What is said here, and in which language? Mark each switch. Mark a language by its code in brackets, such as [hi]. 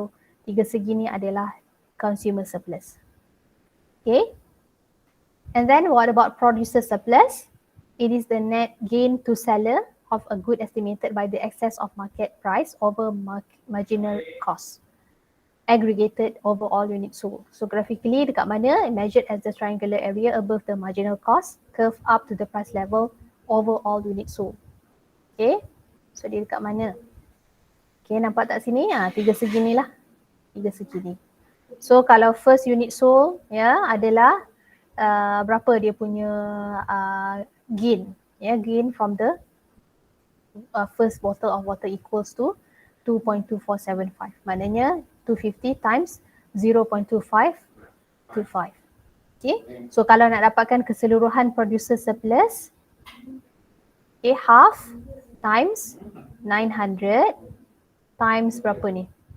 [ms] So tiga segi ni adalah consumer surplus. [en] Okay. And then what about producer surplus? It is the net gain to seller of a good estimated by the excess of market price over marginal cost, aggregated over all units sold. So graphically [ms] dekat mana? [en] Measured as the triangular area above the marginal cost, curve up to the price level over all units sold. [ms] Okay, so dia dekat mana? Okay, nampak tak sini? Tiga segi ni lah. Tiga segi ni. So kalau [en] first unit sold [ms] ya adalah berapa dia punya gain? [en] Ya, gain from the first bottle of water equals to 2.2475. [ms] Maknanya 250 times 0.2525. Okay, so kalau nak dapatkan keseluruhan producer surplus, okay, [en] half times 900 times [ms] berapa ni?